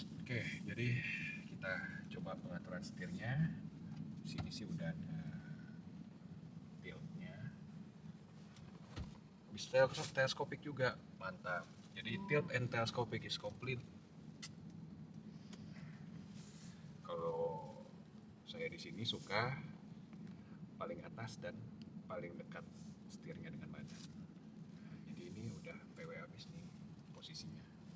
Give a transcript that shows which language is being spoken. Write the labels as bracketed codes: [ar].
[id] Oke, jadi kita coba pengaturan setirnya. Di sini sih udah ada tiltnya, bisa teleskopik juga, mantap. [en] Jadi tilt and telescopic is complete. [id] Kalau saya di sini suka paling atas dan paling dekat setirnya dengan badan. Nah, jadi ini udah PW habis nih posisinya.